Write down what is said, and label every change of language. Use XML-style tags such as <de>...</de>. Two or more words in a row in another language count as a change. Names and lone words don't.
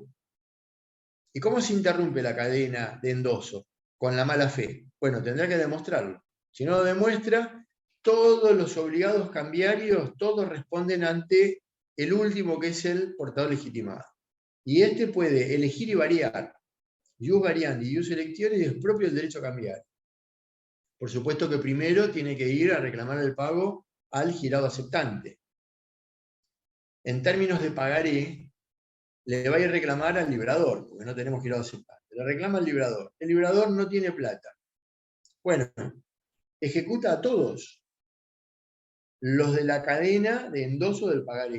<es>¿Y cómo se interrumpe la cadena de endoso? Con la mala fe. Bueno, tendrá que demostrarlo. Si no lo demuestra, todos los obligados cambiarios, todos responden ante el último, que es el portador legitimado. Y este puede elegir y variar.</es> <la>Ius variandi, ius electionis,</la> <es>es propio del derecho cambiario. Por supuesto que primero tiene que ir a reclamar el pago al girado aceptante. En términos de pagaré, le va a ir a reclamar al librador, porque no tenemos girado aceptante. Le reclama al librador. El librador no tiene plata. Bueno, ejecuta a todos los de la cadena de endoso del pagaré.</es>